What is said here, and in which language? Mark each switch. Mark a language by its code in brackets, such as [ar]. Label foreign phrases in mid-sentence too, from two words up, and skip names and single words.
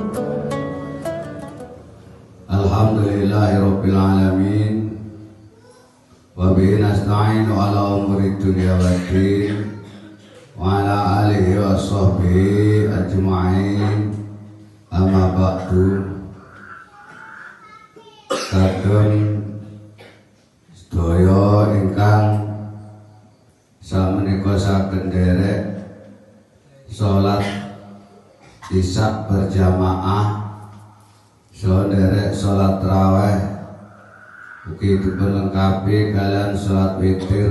[ar] الحمد لله رب العالمين. وبه نستعين على أمور الدنيا والدين. وعلى آله وصحبه أجمعين. أما بعد. [jv] Kagem sedaya ingkang sameneika saged nderek salat isya berjamaah, saderek salat tarawih, mugi dipunlengkapi kalian salat witir.